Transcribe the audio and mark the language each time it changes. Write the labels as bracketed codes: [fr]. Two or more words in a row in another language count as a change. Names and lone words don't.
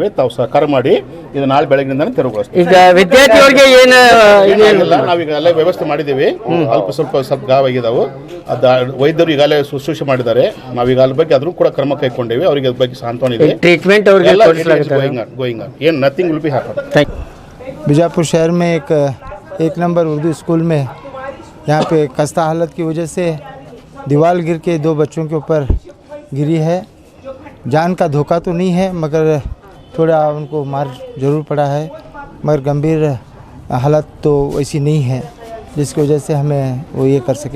[kn] ತಾವು ಸಹಕಾರ ಮಾಡಿ ಇದು ನಾಳೆ ಬೆಳಗ್ಗಿನಿಂದ ತೆರವುಗೊಳಿಸ್ತೇವೆ. ಈಗ ವಿದ್ಯಾರ್ಥಿಗಳಿಗೆ ಏನಿಲ್ಲ, ನಾವೀಗ ಎಲ್ಲ ವ್ಯವಸ್ಥೆ ಮಾಡಿದ್ದೇವೆ. ಸ್ವಲ್ಪ ಗಾವಾಗಿದ್ದಾವೆ, ವೈದ್ಯರು ಈಗಾಗಲೇ ಶುಶ್ರೂಷೆ ಮಾಡಿದ್ದಾರೆ. ನಾವೀಗ ಅದ್ರ ಬಗ್ಗೆ ಅದ್ರ ಕೂಡ ಕ್ರಮ ಕೈಗೊಂಡೇವೆ. ಅವರಿಗೆ ಅದ್ರ ಬಗ್ಗೆ ಸಾಂತ್ವನ ಇದೆ. ಟ್ರೀಟ್ಮೆಂಟ್ [en] going ಏನು nothing will be happen. [hi] बीजापुर शहर में एक नंबर उर्दू स्कूल में यहाँ पे खस्ता हालत की वजह से दीवार गिर के 2 बच्चों के ऊपर गिरी है। जान का धोखा तो नहीं है, मगर थोड़ा उनको मार ज़रूर पड़ा है, मगर गंभीर हालत तो वैसी नहीं है जिसकी वजह से हमें वो ये कर सके।